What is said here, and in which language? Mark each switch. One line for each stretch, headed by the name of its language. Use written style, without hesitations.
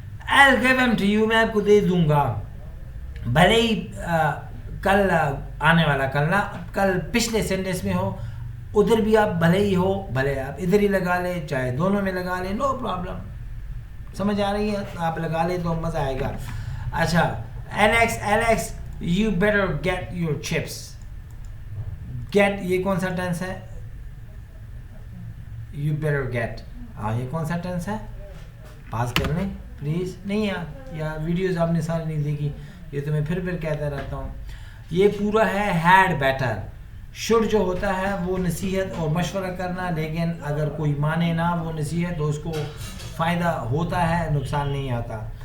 English: I'll give them to you،
Urdu: میں آپ کو دے دوں گا. بھلے ہی کل آنے والا کل نا، کل پچھلے سینٹینس میں ہو، ادھر بھی آپ بھلے ہی ہو، بھلے آپ ادھر ہی لگا لیں، چاہے دونوں میں لگا لیں، نو پرابلم. سمجھ آ رہی ہے؟ آپ لگا لیں تو مزہ آئے گا.
English: اچھا Alex you better get your chips.
Urdu: get یہ کون سا ٹینس ہے؟
English: you better get،
Urdu: یہ کون سا ٹینس ہے؟ پاس کر لیں پلیز. نہیں یا ویڈیوز آپ نے ساری نہیں دیکھی، یہ تو میں پھر کہتا رہتا ہوں. یہ پورا ہے had better. should جو ہوتا ہے وہ نصیحت اور مشورہ کرنا، لیکن اگر کوئی مانے نہ وہ نصیحت تو اس کو فائدہ ہوتا ہے، نقصان نہیں آتا.